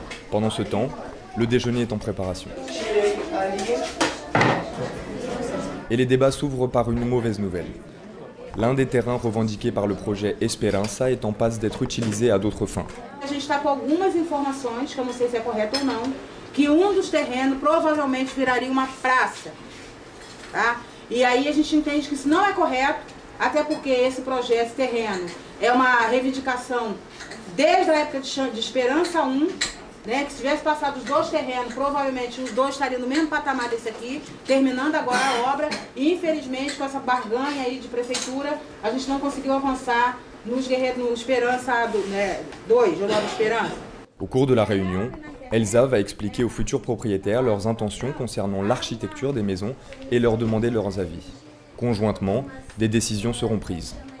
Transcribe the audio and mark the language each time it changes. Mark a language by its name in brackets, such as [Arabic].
[French] Pendant ce temps, le déjeuner est en préparation. Et les débats s'ouvrent par une mauvaise nouvelle. L'un des terrains revendiqués par le projet Esperança est en passe d'être utilisé à d'autres fins. [Portuguese] A gente está com algumas informações, que eu não sei se é correto ou não, que dos terrenos provavelmente viraria uma praça, tá? E aí a gente entende que isso não é correto, até porque esse projeto, esse terreno, é uma reivindicação desde a época de Esperança 1, né, que se tivesse passado os dois terrenos, provavelmente os dois estariam no mesmo patamar desse aqui, terminando agora a obra, e infelizmente com essa barganha aí de prefeitura, a gente não conseguiu avançar no Esperança 2, ou Nova Esperança. [French] Au cours de la réunion, Elsa va expliquer aux futurs propriétaires leurs intentions concernant l'architecture des maisons et leur demander leurs avis. Conjointement, des décisions seront prises.